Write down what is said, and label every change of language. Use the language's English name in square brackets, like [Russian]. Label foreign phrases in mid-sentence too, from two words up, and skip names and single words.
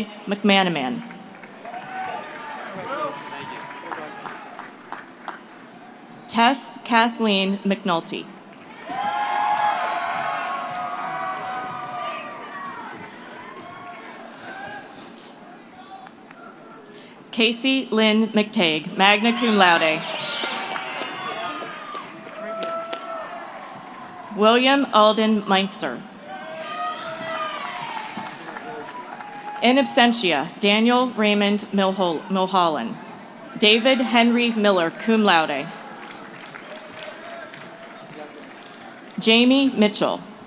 [English] McManaman. Tess Kathleen McNulty. Casey Lynn McTague, [Latin] magna cum laude. [English] William Alden Meinzer. [Latin] In absentia, [English] Daniel Raymond Milholland. David Henry Miller, [Latin] cum laude. [English] Jamie Mitchell.